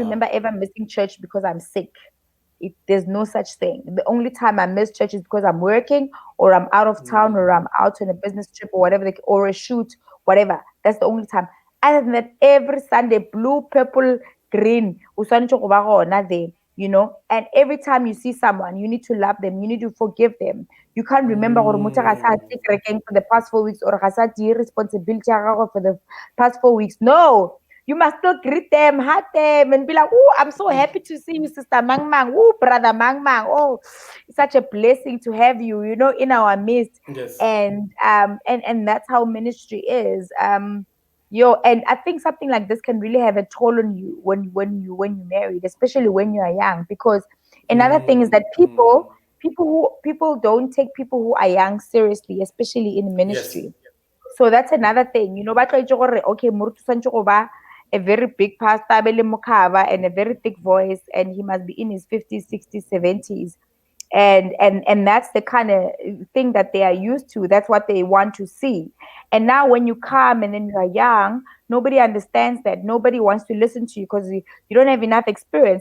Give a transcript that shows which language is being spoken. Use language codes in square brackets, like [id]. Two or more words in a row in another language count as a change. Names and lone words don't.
[en] Wow. remember ever missing church because I'm sick. There's no such thing. The only time I miss church is because I'm working, or I'm out of town, or I'm out on a business trip, or whatever, or a shoot, whatever. That's the only time. Other than that, every Sunday, blue, purple, green, [tn] uswanetse go ba gona there. [en] And every time you see someone, you need to love them, you need to forgive them. You can't remember [tn] gore motho ga sa tse kerekeng [en] for the past 4 weeks, or [tn] ga sa die responsibility ya gago [en] for the past 4 weeks. No, you must still greet them, hug them, and be like, "Oh, I'm so happy to see you, Sister Mang Mang. Oh, Brother Mang Mang. Oh, it's such a blessing to have you, in our midst." Yes. And that's how ministry is. And I think something like this can really have a toll on you when you married, especially when you are young. Because another thing is that people don't take people who are young seriously, especially in Yes. ministry. So that's another thing. But try okay, [tn] Murutu tshwanetse go ba [en] a very big pastor, [tn] a be le mokhaba, [en] and a very thick voice, and he must be in his 50s, 60s, 70s. And that's the kind of thing that they are used to. That's what they want to see. And now when you come and then you are young, nobody understands that. Nobody wants to listen to you because you don't have enough experience.